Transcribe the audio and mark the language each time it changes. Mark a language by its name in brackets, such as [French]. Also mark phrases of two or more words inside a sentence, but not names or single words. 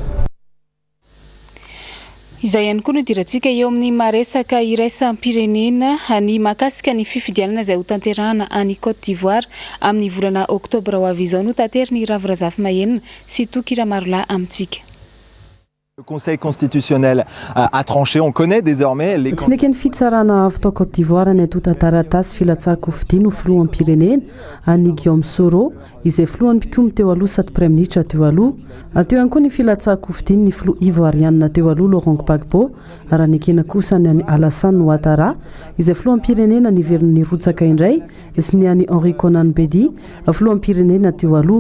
[Malagasy] Izay ihany koa no idirantsika eo amin'ny maresaka iraisam-pirenena ny mahakasika ny fifidianana izay ho tanterahana any Côte d'Ivoire amin'ny volana Oktobra ho avy izao no tanteriny Ravirazafy Mahenina sy Tokira Marolahy amintsika. [French] Le Conseil constitutionnel a tranché, on connaît désormais les... [Malagasy] Tsy nekeny fitsarana avy tao Côte d'Ivoire ny atota taratasy filatsahako fidiny ho filohan'ny pirenena any Guillaume Soro izay filohan'ny mpikomy teo aloha sady [French] Premier ministre [Malagasy] teo aloha. Ateo ihany koa ny filatsahako fidiny ny filoha ivoirianina teo aloha Laurent Gbagbo ary nikena kosa ny any Alassane Ouattara izay filohan'ny pirenena niveriny rotsaka indray sy ny any Henri Konan Bedi filohan'ny pirenena teo aloha.